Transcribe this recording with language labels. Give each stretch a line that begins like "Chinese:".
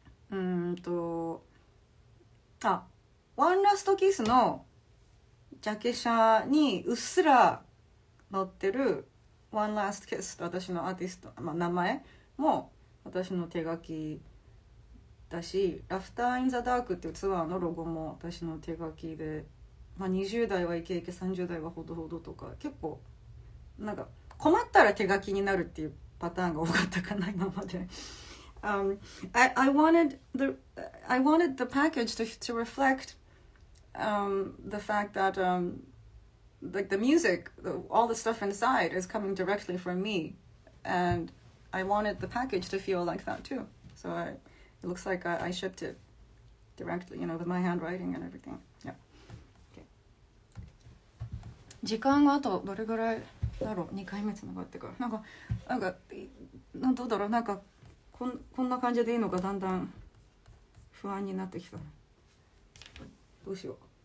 Japanese: ワンラストキスのジャケ写にうっすら載ってる One Last Kiss と私のアーティスト、名前も私の手書きだし、ラフター・イン・ザ・ダークっていうツアーのロゴも私の手書きで、20代はイケイケ30代はほどほどとか結構なんか困ったら手書きになるっていうパターンが多かったかな今まで。
English: I wanted the package to reflect the fact that like the music, all the stuff inside is coming directly from me, and I wanted the package to feel like that too. So it looks like I shipped it directly, with my handwriting and everything. Yeah. Okay.
Japanese: 時間があとどれぐらいだろう。2回目つながってからなんかどうだろう。なんかこんな感じでいいのかだんだん不安になってきた。どうしよう。